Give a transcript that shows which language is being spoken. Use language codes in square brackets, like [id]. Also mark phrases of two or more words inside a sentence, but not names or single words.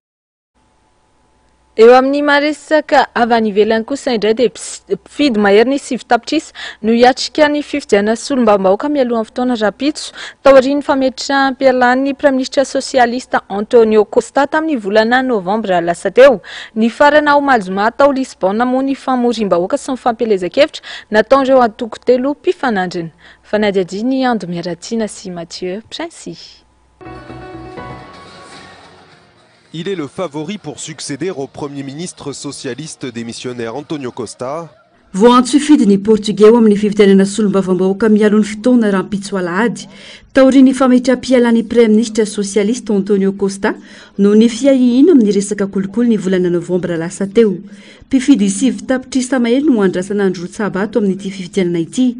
[mg] Eo amin'ny maresaka avy any ivelany kosa indray dia mpifidy mahery ny 7 tapitrisa no hiatrika ny fifidiana solombam-bahoaka mialohan'ny fotoana rapitso tao aorian'ny fametrahampialan'ny praministra sosialista Antonio Costa tamin'ny volana novambra lasa teo. Ny farana Omalzoma tao Lisbonne moa ny famorim-bahoaka sy ny fampelezan-kevitra nataon'ireo antoko telo mpifanandrina. Fanadiadiny Ando Miaratina sy Mathieu Princy. [fr] Il est le favori pour succéder au Premier ministre socialiste démissionnaire Antonio Costa. [mg] Voantso fidiny Portugais amin'ny fifidianana solombavambahoaka mialon'ny fotoana rampitso alahady taorian'ny fametrahampialan'ny [fr] Premier ministre socialiste [mg] Antonio Costa no ny fiahihina amin'ny resaka kolokolo ny volana novambra lasa teo. Mpifidy 7 tapitrisa mahely no andrasana andro tsabato amin'ity fifidianana ity.